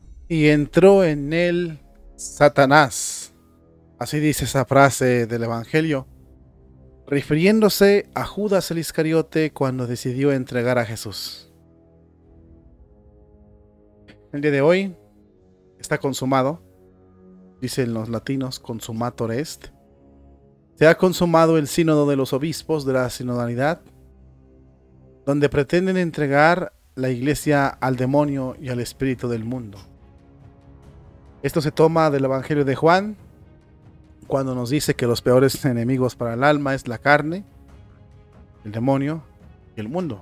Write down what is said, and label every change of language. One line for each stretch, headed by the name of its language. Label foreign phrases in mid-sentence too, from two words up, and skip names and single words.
Spanish: y entró en él Satanás. Así dice esa frase del Evangelio, refiriéndose a Judas el Iscariote cuando decidió entregar a Jesús. El día de hoy está consumado, dicen los latinos,
Latin: consumator est.
Spanish: Se ha consumado el sínodo de los obispos de la sinodalidad, donde pretenden entregar la iglesia al demonio y al espíritu del mundo. Esto se toma del Evangelio de Juan, cuando nos dice que los peores enemigos para el alma es la carne, el demonio y el mundo.